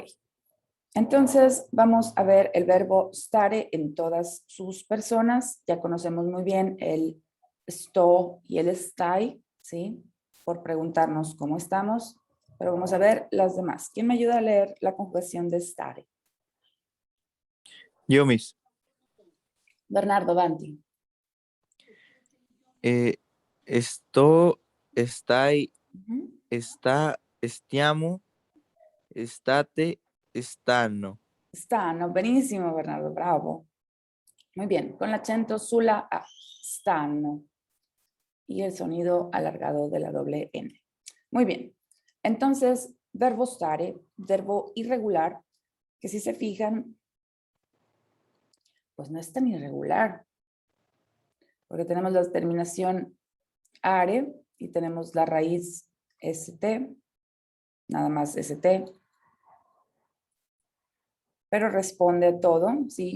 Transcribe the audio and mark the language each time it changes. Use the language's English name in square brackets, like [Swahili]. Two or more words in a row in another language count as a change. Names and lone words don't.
[Spanish] Entonces, vamos a ver el verbo stare en todas sus personas. Ya conocemos muy bien el sto y el stai, ¿sí? Por preguntarnos cómo estamos. Pero vamos a ver las demás. ¿Quién me ayuda a leer la conjugación de stare? Yo, Miss. Bernardo Banti. [Italian] Sto, stai, Ujú. sta, stiamo, state, stanno. Stanno, benissimo Bernardo, bravo. [Spanish] Muy bien, con el acento sulla A, stanno. Y el sonido alargado de la doble N. Muy bien. Entonces, verbo stare, verbo irregular, que si se fijan, pues no es tan irregular, porque tenemos la terminación are y tenemos la raíz st, nada más st, pero responde a todo, ¿sí?